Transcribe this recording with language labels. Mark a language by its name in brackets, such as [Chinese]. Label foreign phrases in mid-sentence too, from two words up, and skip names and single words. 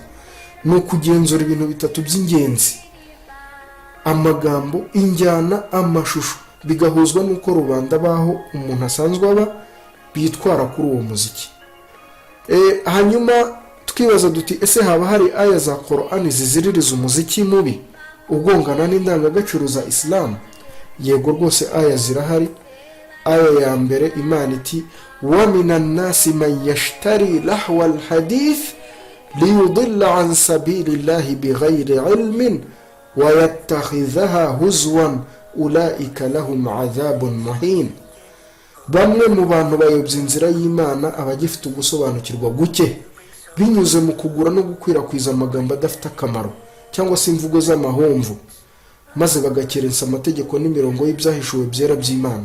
[Kinyarwanda] Ni ukugenzura ibintu bitatu by'ingenzi: amagambo, injyana, amashusho, bigahuzwa n'uko rubanda baho umuntu asanzwe aba bitwara kuri uwo muziki. Hanyuma twibaza duti ese haba hari aya za Qur'ani ziziririza umuziki mubi ugongana n'indangagaciro za Islam? Yego rwose aya zirahari, aya ya mbere imana iti [Arabic] ومن الناس من يشتري لهو الحديث ليضل عن سبيل الله بغير علم ويتخذها هزوا أولئك لهم عذاب مهين. [Kinyarwanda] Bamwe mu bantu bayobya inzira y'Imana abagifite ugusobanukirwa guke binyuze mu kugura no gukwirakwiza amagambo adafite akamaro cyangwa se imvugo z'amahomvu, maze bagakerensa amategeko n'imirongo y'ibyahishuwe byera by'Imana.